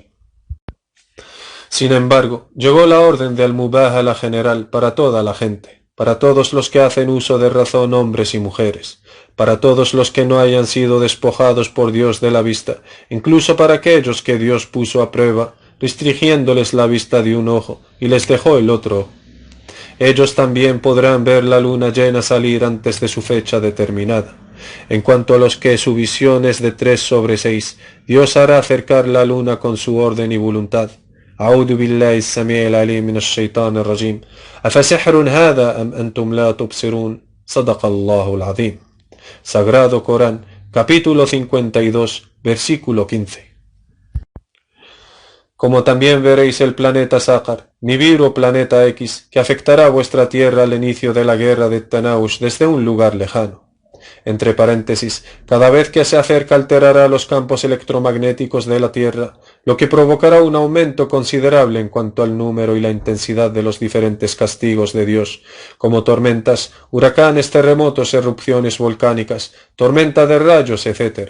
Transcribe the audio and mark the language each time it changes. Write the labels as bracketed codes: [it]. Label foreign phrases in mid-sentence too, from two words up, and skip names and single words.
[es] Sin embargo, llegó la orden de al-Mubahala general para toda la gente, para todos los que hacen uso de razón, hombres y mujeres, para todos los que no hayan sido despojados por Dios de la vista, incluso para aquellos que Dios puso a prueba, restringiéndoles la vista de un ojo, y les dejó el otro. Ellos también podrán ver la luna llena salir antes de su fecha determinada. En cuanto a los que su visión es de 3/6, Dios hará acercar la luna con su orden y voluntad. [ar] أعوذ بالله السميع العليم من الشيطان الرجيم أفسحر هذا أم أنتم لا تبصرون صدق الله العظيم. [es] Sagrado Corán, capítulo 52, versículo 15. Como también veréis el planeta Saqar, Nibiru o planeta X, que afectará a vuestra tierra al inicio de la guerra de Tanaush desde un lugar lejano. Entre paréntesis, cada vez que se acerca alterará los campos electromagnéticos de la Tierra, lo que provocará un aumento considerable en cuanto al número y la intensidad de los diferentes castigos de Dios, como tormentas, huracanes, terremotos, erupciones volcánicas, tormenta de rayos, etc.